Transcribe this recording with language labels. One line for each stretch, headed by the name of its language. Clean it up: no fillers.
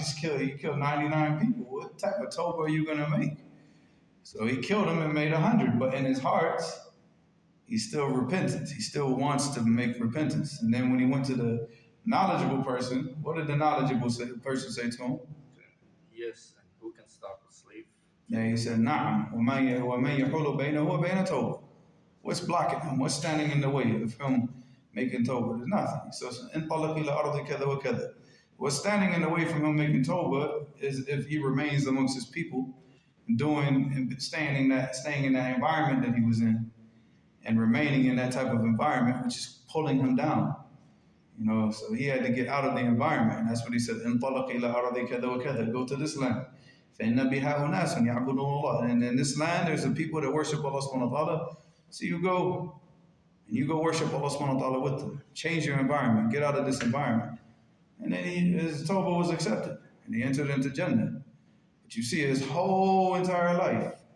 English: You killed 99 people. What type of tawbah are you going to make? So he killed him and made 100, but in his heart, he's still repentant. He still wants to make repentance. And then when he went to the knowledgeable person, what did the knowledgeable person say to him? Yes, and who can stop a slave? Yeah, he said,
Arabic: Na'am, وَمَن يَحُولُ بَيْنَهُ وَبَيْنَ تَوْبَةٍ.
English: What's blocking him? What's standing in the way of him making tawbah? There's nothing.
Arabic: So, انطلق إلى أرض كذا وكذا.
English: What's standing in the way from him making tawbah is if he remains amongst his people, staying in that environment that he was in, and remaining in that type of environment, which is pulling him down. So he had to get out of the environment. And that's what he said,
Arabic: انطلق إلى أرض كذا وكذا.
English: Go to this land.
Arabic: فإن بها أناس يعبدون الله.
English: And in this land, there's the people that worship Allah subhanahu wa ta'ala. So you go worship Allah subhanahu wa ta'ala with them. Change your environment. Get out of this environment. And then his tawbah was accepted. And he entered into Jannah. But you see his whole entire life.